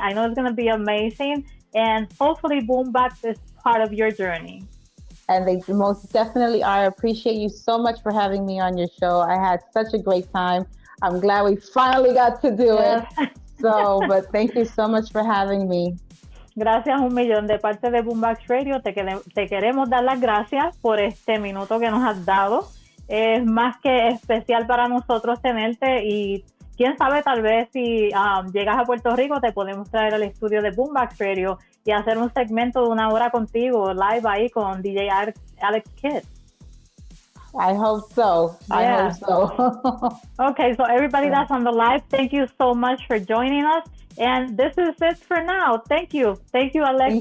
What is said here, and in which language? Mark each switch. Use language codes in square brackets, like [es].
[en] I know it's going to be amazing, and hopefully Boombox is part of your journey. And they most definitely are. I appreciate you so much for having me on your show. I had such a great time. I'm glad we finally got to do it. So, but thank you so much for having me. [es] Gracias un millón de parte de Boombox Radio. Te queremos dar las gracias por este minuto que nos has dado. Es más que especial para nosotros tenerte y quién sabe, tal vez si llegas a Puerto Rico te podemos traer al estudio de Boombox Radio y hacer un segmento de 1 hora contigo, live ahí con DJ Alex Kidd. [en] I hope so. Yeah. I hope so. Okay, so everybody that's on the live, thank you so much for joining us. And this is it for now. Thank you. Thank you, Alexa.